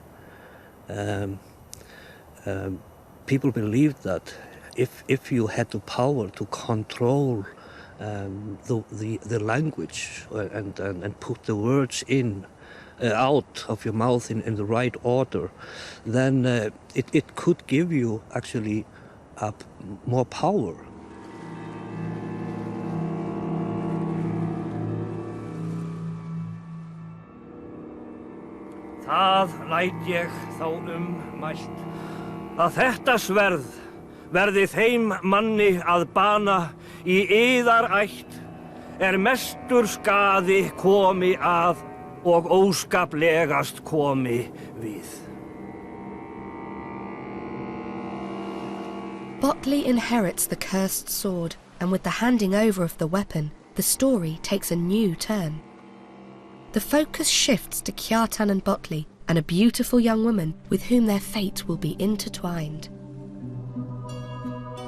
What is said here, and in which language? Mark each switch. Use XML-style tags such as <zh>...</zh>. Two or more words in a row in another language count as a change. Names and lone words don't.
<en>People believed that if you had the power to control the language and put the words out of your mouth in the right order, then it could give you actually more power.</en> <is>Það læt ég þá mælt að þetta sverð verði þeim manni að bana í yðarætt mestur skaði komi að og óskaplegast komi við.</is> <en>Botley inherits the cursed sword, and with the handing over of the weapon, the story takes a new turn. The focus shifts to Kjartan and Botley, and a beautiful young woman with whom their fate will be intertwined.</en>